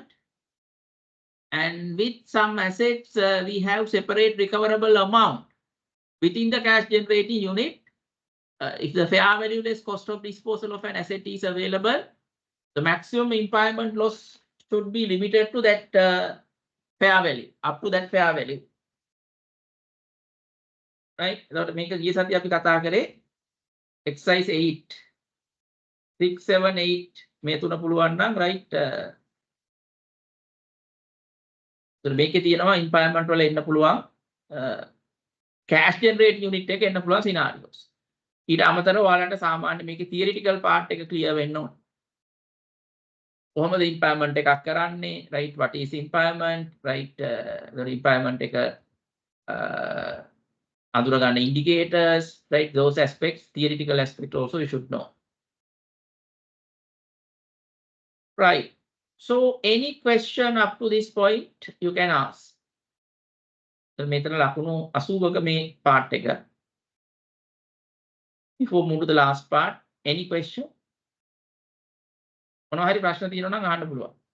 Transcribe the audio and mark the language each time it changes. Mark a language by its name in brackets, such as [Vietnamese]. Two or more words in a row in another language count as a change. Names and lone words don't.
[English] And with some assets, we have separate recoverable amount within the cash generating unit. If the fair value less cost of disposal of an asset is available, the maximum impairment loss should be limited to that fair value, up to that fair value. Right? So make a GST [Sinhala] අපි කතා කරේ exercise 8, 6, 7, 8 මේ තුන පුළුවන් නම් right. So මේකේ තියෙනවා impairment වල එන්න පුළුවන් [English] cash generate unit [Sinhala] එක එන්න පුළුවන් scenarios. ඊට අමතරව ඔයාලට සාමාන්‍ය මේකේ [English] theoretical part [Sinhala] එක clear වෙන්න ඕන. කොහොමද impairment එකක් කරන්නේ, right? [English] What is impairment, right? The impairment [Sinhala] එක අඳුරගන්න [English] indicators, right? Those aspects, theoretical aspect also you should know. Right. So any question up to this point you can ask. [Sinhala] මෙතන ලකුණු 80ක මේ part එක. [English] Before move to the last part, any question? [Sinhala] මොනවා හරි ප්‍රශ්න තියෙනවා නම් අහන්න පුළුවන්.